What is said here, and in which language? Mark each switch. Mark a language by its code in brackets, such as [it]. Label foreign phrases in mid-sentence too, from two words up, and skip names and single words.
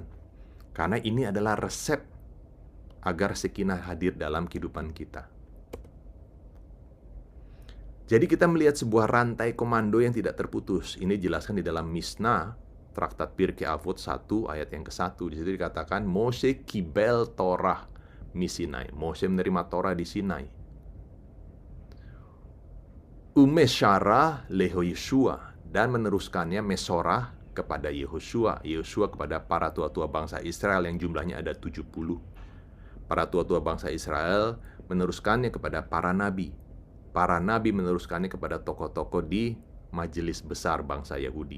[id] Karena ini adalah resep agar Shekinah hadir dalam kehidupan kita. Jadi kita melihat sebuah rantai komando yang tidak terputus. Ini dijelaskan di dalam Mishnah, Traktat Pirkei Avot 1 ayat yang ke-1. Di situ dikatakan [he] משה קיבל תורה מסיני. [id] Moshe menerima Torah di Sinai. [he] ומסרה ליהושע, [id] dan meneruskannya Mesorah kepada Yehoshua, Yehoshua kepada para tua-tua bangsa Israel yang jumlahnya ada 70. Para tua-tua bangsa Israel meneruskannya kepada para nabi. Para nabi meneruskannya kepada tokoh-tokoh di majelis besar bangsa Yahudi.